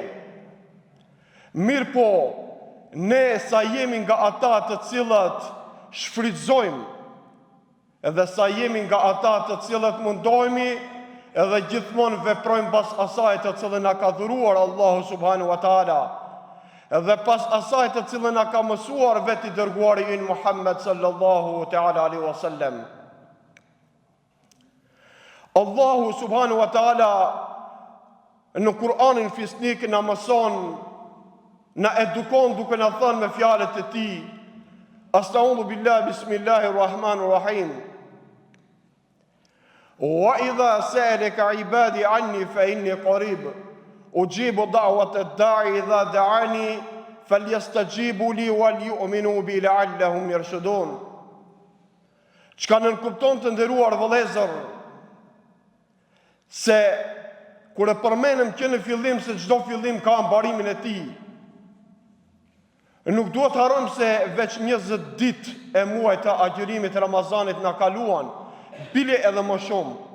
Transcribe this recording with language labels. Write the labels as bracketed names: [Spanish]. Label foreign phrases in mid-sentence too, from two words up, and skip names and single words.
[Albanian] Mirë po, ne sa jemi nga ata të cilët shfrytëzojmë, edhe sa jemi nga ata të cilët mundohemi edhe gjithmonë veprojmë pas asaj të cilën na ka dhuruar Allahu [Arabic] سبحانه وتعالى, [Albanian] edhe pas asaj të cilën na ka mësuar vetë i dërguari ynë Muhammed [Arabic] صلى الله تعالى عليه وسلم. [Albanian] Allahu [Arabic] سبحانه وتعالى [Albanian] në Kur'anin fisnik na mëson, na edukon duke na thënë me fjalët e tij: [Arabic] أستغفر بالله بسم الله الرحمن الرحيم. وإذا سألك عبادي عني فإني قريب أجيب دعوة الداع إذا دعان فليستجيبوا لي وليؤمنوا بي لعلهم يرشدون. [Albanian] Çka nënkupton të nderuar vëllezër, se kur e përmenem që në fillim se çdo fillim ka mbarimin e tij, nuk duhet harrojmë se veç 20 ditë e muajit të agjërimit Ramazanit na kaluan, bile edhe më shumë.